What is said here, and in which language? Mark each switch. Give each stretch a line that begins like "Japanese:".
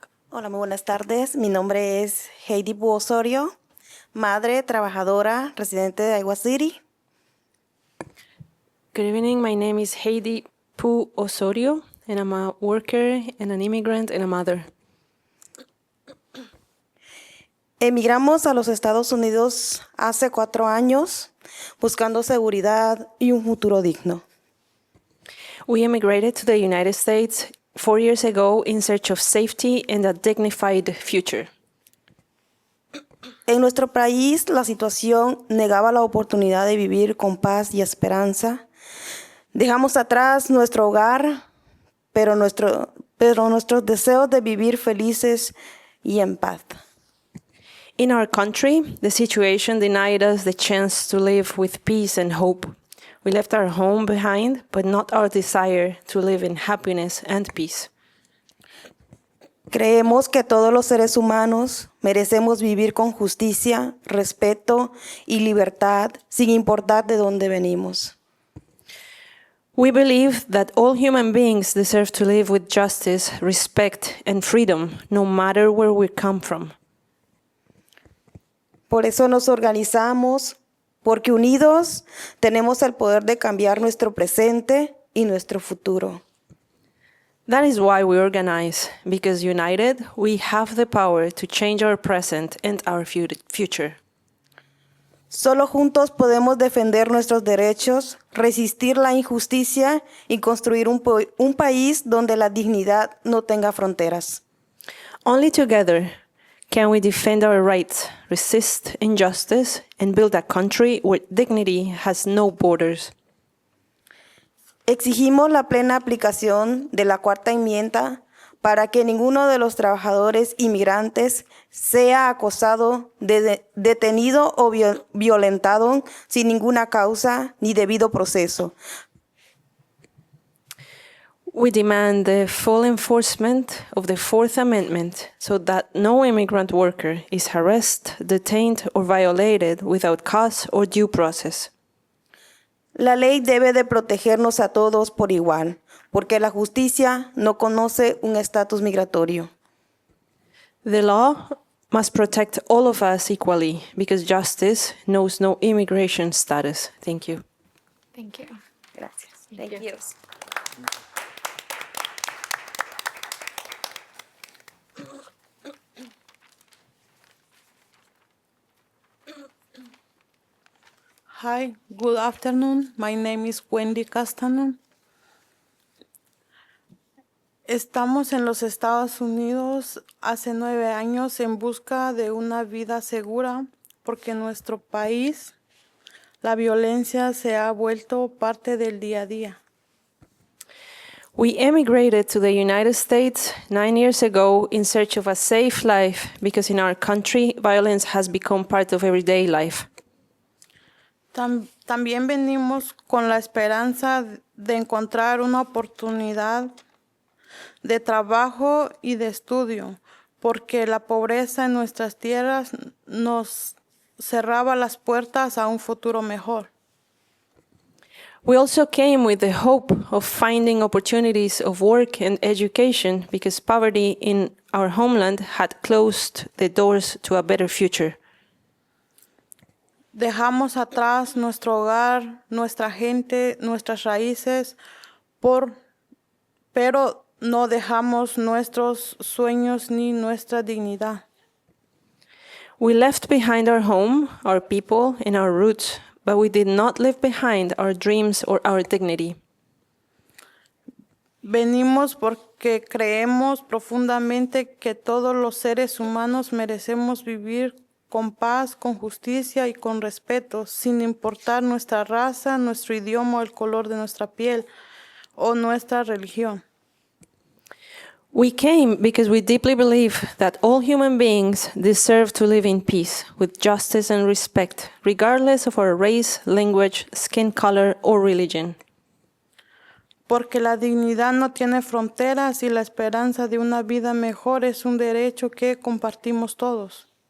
Spanish: Hola, muy buenas tardes. Mi nombre es Heidi Bu Osorio, madre, trabajadora, residente de Iowa City.
English: Good evening. My name is Heidi Pu Osorio, and I'm a worker and an immigrant and a mother.
Spanish: Emigramos a los Estados Unidos hace 4 años buscando seguridad y un futuro digno.
English: We immigrated to the United States 4 years ago in search of safety and a dignified future.
Spanish: En nuestro país, la situación negaba la oportunidad de vivir con paz y esperanza. Dejamos atrás nuestro hogar, pero nuestros deseos de vivir felices y en paz.
English: In our country, the situation denied us the chance to live with peace and hope. We left our home behind, but not our desire to live in happiness and peace.
Spanish: Creemos que todos los seres humanos merecemos vivir con justicia, respeto y libertad, sin importar de dónde venimos.
English: We believe that all human beings deserve to live with justice, respect, and freedom, no matter where we come from.
Spanish: Por eso nos organizamos, porque unidos tenemos el poder de cambiar nuestro presente y nuestro futuro.
English: That is why we organize, because united, we have the power to change our present and our future.
Spanish: Solo juntos podemos defender nuestros derechos, resistir la injusticia y construir un país donde la dignidad no tenga fronteras.
English: Only together can we defend our rights, resist injustice, and build a country where dignity has no borders.
Spanish: Exigimos la plena aplicación de la Cuarta Enmienda para que ninguno de los trabajadores inmigrantes sea acosado, detenido o violentado sin ninguna causa ni debido proceso.
English: We demand the full enforcement of the Fourth Amendment so that no immigrant worker is harassed, detained, or violated without cause or due process.
Spanish: La ley debe de protegernos a todos por igual, porque la justicia no conoce un estatus migratorio.
English: The law must protect all of us equally because justice knows no immigration status. Thank you. Thank you.
Spanish: Gracias.
English: Thank you. Hi, good afternoon. My name is Wendy Castanon.
Spanish: Estamos en los Estados Unidos hace 9 años en busca de una vida segura porque en nuestro país la violencia se ha vuelto parte del día a día.
English: We emigrated to the United States 9 years ago in search of a safe life because in our country, violence has become part of everyday life.
Spanish: También venimos con la esperanza de encontrar una oportunidad de trabajo y de estudio, porque la pobreza en nuestras tierras nos cerraba las puertas a un futuro mejor.
English: We also came with the hope of finding opportunities of work and education because poverty in our homeland had closed the doors to a better future.
Spanish: Dejamos atrás nuestro hogar, nuestra gente, nuestras raíces, pero no dejamos nuestros sueños ni nuestra dignidad.
English: We left behind our home, our people, and our roots, but we did not leave behind our dreams or our dignity.
Spanish: Venimos porque creemos profundamente que todos los seres humanos merecemos vivir con paz, con justicia y con respeto, sin importar nuestra raza, nuestro idioma, el color de nuestra piel o nuestra religión.
English: We came because we deeply believe that all human beings deserve to live in peace, with justice and respect, regardless of our race, language, skin color, or religion.
Spanish: porque la dignidad no tiene fronteras y la esperanza de una vida mejor es un derecho que compartimos todos.